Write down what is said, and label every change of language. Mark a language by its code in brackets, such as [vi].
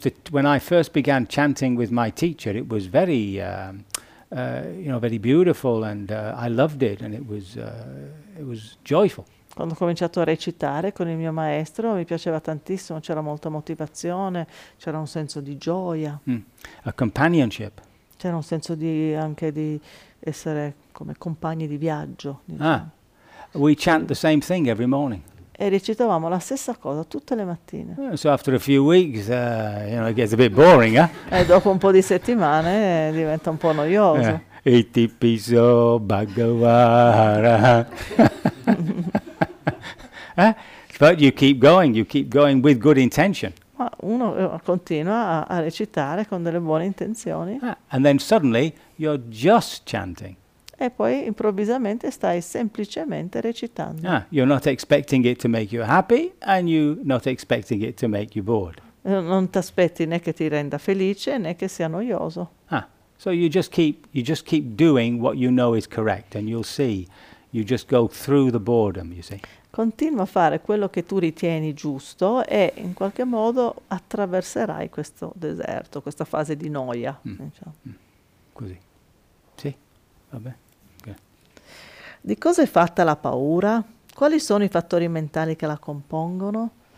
[en] When I first began chanting with my teacher, it was very very beautiful, and I loved it, and it was joyful. [it] Quando ho cominciato a recitare con il mio maestro mi piaceva tantissimo, c'era molta motivazione, c'era un senso di gioia. [en] Mm. A companionship. [it] C'era un senso di anche di essere come compagni di viaggio. [en] Diciamo. Ah, we chant the same thing every morning. [it] E recitavamo la stessa cosa tutte le mattine. [en] So after a few weeks, it gets a bit boring, eh? [it] E dopo un po' di settimane diventa un po' noioso. [pi] Iti piso bhagavara. [en] But you keep going with good intention. [it] Ma uno continua a recitare con delle buone intenzioni. [en] Ah, and then suddenly you're just chanting. [it] E poi improvvisamente stai semplicemente recitando. [en] Ah, you're not expecting it to make you happy, and you're not expecting it to make you bored. [it] Non ti aspetti né che ti renda felice né che sia noioso. [en] Ah, so you just keep doing what you know is correct, and you'll see, you just go through the boredom, you see. [it] Continua a fare quello che tu ritieni giusto e in qualche modo attraverserai questo deserto, questa fase di noia. Mm. Diciamo. Mm. Così. Sì, vabbè. Okay. Di cosa è fatta la paura? Quali sono i fattori mentali che la compongono?